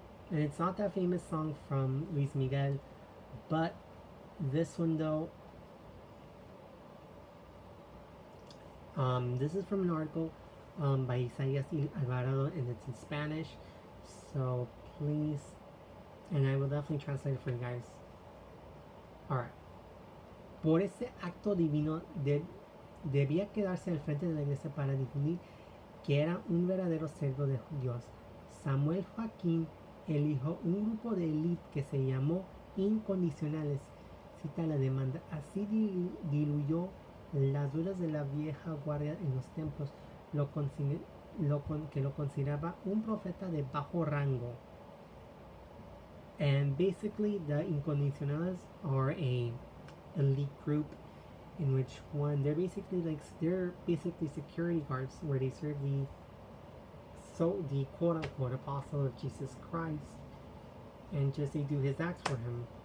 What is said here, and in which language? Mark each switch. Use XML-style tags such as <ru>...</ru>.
<en>And it's not that famous song from Luis Miguel, but this one though, this is from an article by Isaías Alvarado, and it's in Spanish, so please, and I will definitely translate it for you guys. Alright.</en> <es>Por ese acto divino debía quedarse al frente de la iglesia para difundir que era un verdadero servo de Dios. Samuel Joaquín eligió un grupo de élite que se llamó Incondicionales. Cita la demanda. Así diluyó las dudas de la vieja guardia en los templos, que lo consideraba un profeta de bajo rango.</es> <en>And basically, the Incondicionales are a elite group in which they're basically security guards where they serve the quote unquote apostle of Jesus Christ, and just they do his acts for him.</en>